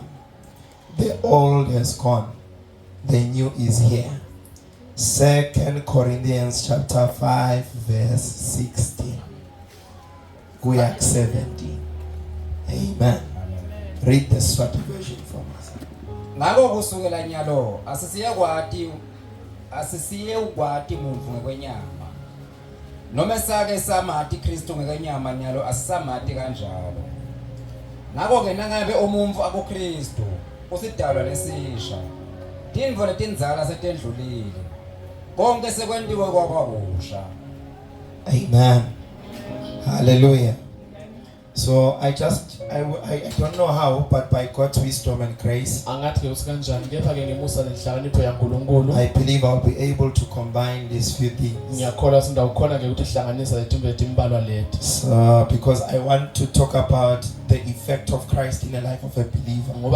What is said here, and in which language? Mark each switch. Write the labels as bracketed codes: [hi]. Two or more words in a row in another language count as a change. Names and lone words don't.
[en] The old has gone. The new is here. 2 Corinthians chapter 5 verse 16. We are 17. Amen. Read the short version for us. [ss] Ngako kusukela nyalo asisiye ukwati muntu ngekwenyama. Noma sake samati Kristu ngekwenyama nyalo asisamati kanjalo. Ngako ke nangabe umuntu akuKristu usidalwa lesisha. Tintfo letindzala setendlulile. Konke sekwentiwe kwabusha. [en] Amen. Hallelujah. So I don't know how, but by God's wisdom and grace, I believe I'll be able to combine these few things. So because I want to talk about the effect of Christ in the life of a believer.